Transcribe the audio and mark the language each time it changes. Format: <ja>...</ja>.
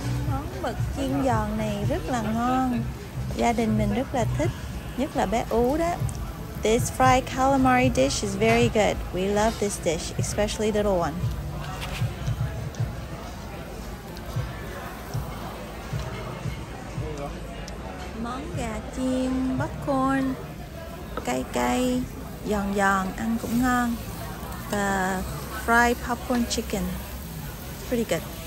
<vi>Món mực chiên giòn này rất là ngon. Gia đình mình rất là thích, nhất là bé Ú đó.</vi> <en>This fried calamari dish is very good. We love this dish, especially little one.</en> <vi>Món gà chiên, popcorn, cay, giòn, ăn cũng ngon.</vi> <en>The fried popcorn chicken, pretty good.</en>